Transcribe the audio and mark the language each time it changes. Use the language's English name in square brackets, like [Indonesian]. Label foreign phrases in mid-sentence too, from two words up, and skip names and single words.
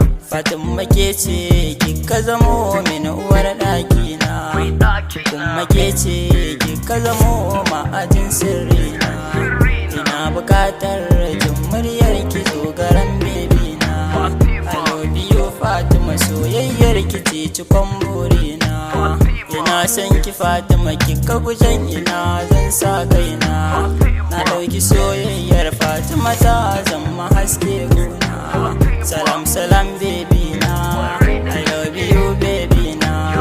[Hausa] Fatima ke ce kika zamo mini uwar ɗakina, kuma ke ce kika zamo ma'ajin sirrina. Ina buƙatar jin muryar ki, zo garan bebina. [English] I love you, [Hausa] Fatima, soyayyar ki ce cikon burina. Ina son ki, Fatima, kika gujen ina zan sa kaina. Na ɗauki soyayyar Fatima ta zama haske gona. Salam, salam, baby na. [English] I love you, [Hausa] baby na.